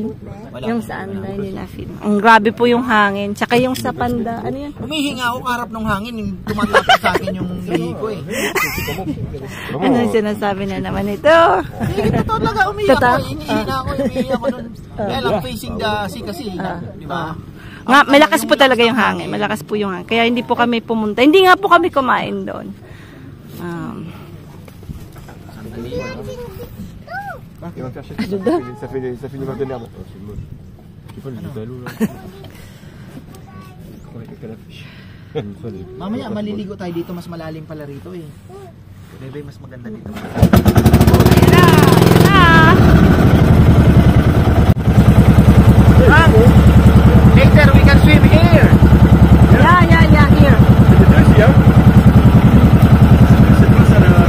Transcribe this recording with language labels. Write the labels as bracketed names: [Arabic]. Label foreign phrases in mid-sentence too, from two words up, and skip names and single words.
[Filipino] Yung saan na hindi na feel. Ang grabe po yung hangin. Tsaka yung sa Panda, ano yan? humihinga ako kaharap ng hangin, yung tumatapos sa akin yung lihi ko eh. Ano yung sinasabi na naman ito? Hindi totoo talaga, umiiyak ko. Hinihinga ako nun. Kaya lang [English] facing the sea [Filipino] kasi, di ba? Nga, malakas po talaga yung hangin. Malakas po yung hangin. Kaya hindi po kami pumunta. Hindi nga po kami kumain doon. [French] Il va me faire chier. Ça fait une image de merde. Oh, c'est moche. Je sais pas, le ballot là. [Filipino] Mamaya maliligo tayo dito, mas malalim pala rito eh. Bebe, mas maganda dito. [English] Later we can swim here. Yeah, here. [French] C'était aussi, hein? C'est pas ça là-bas.